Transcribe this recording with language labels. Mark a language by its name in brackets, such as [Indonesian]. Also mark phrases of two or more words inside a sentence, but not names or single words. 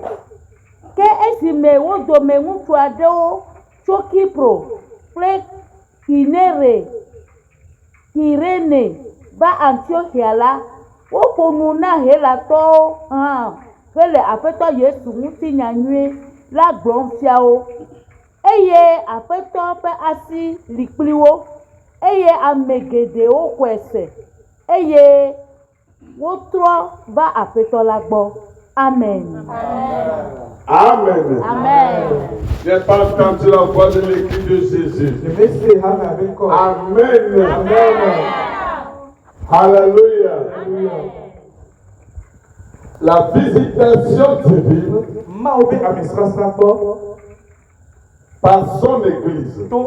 [Ewe] Que esime wo dome ŋutsu aɖewo tso Kipro kple Kirene va Antiochia la, woƒo nu na Helatɔwo hã hele Aƒetɔ Yesu ŋutinya nyui la gblɔm fia wo, eye Aƒetɔ ƒe asi li kpli wo, eye ame geɖewo xɔe se, eye wotrɔ va Aƒetɔ la gbɔ. [French] Amen. Amen. Amen. J'ai pas entendu la voix de l'écrit de Jésus. Amen. Amen. Alléluia. La visitation divine par son Église.